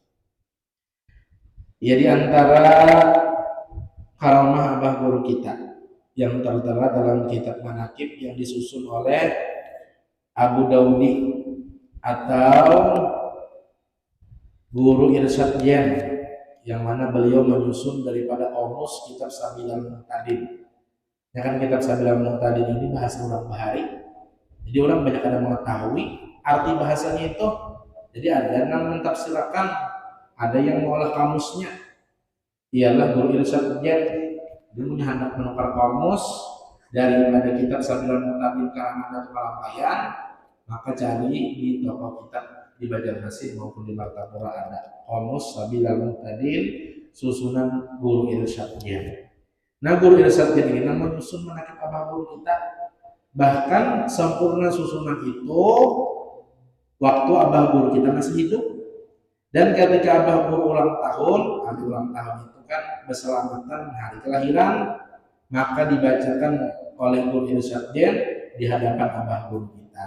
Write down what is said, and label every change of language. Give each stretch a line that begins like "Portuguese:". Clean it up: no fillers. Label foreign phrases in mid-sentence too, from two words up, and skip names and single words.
Indonesian: Ya di antara karamah abah guru kita yang tertera dalam kitab Manaqib yang disusun oleh Abu Daudi atau Guru Irsyad Yen, yang mana beliau menyusun daripada Qamus Kitab Sabilal Muhtadin. Ya kan kitab Sabilal Muhtadin ini bahasa orang Bahari. Jadi orang banyak ada mengetahui arti bahasanya itu. Jadi ada yang mentafsirkan, ada yang mengolah kamusnya. Ialah Guru Irsyad Yen. Dia punya hendak menukar kamus daripada kitab Sabilal Muhtadin karangan Datuk Kalampayan, maka cari di toko kitab di Banjarmasin maupun di Martapura ada Qamus Sabilal Muhtadin susunan Guru Irsyad Yen. Nah Guru Irsyad Yen ini menyusun Manaqib abah guru kita. Bahkan sempurna susunan itu waktu abah guru kita masih hidup. Dan ketika abah guru ulang tahun, hari ulang tahun itu kan berselamatan hari kelahiran, maka dibacakan oleh Guru Irsyad Yen di hadapan abah guru kita.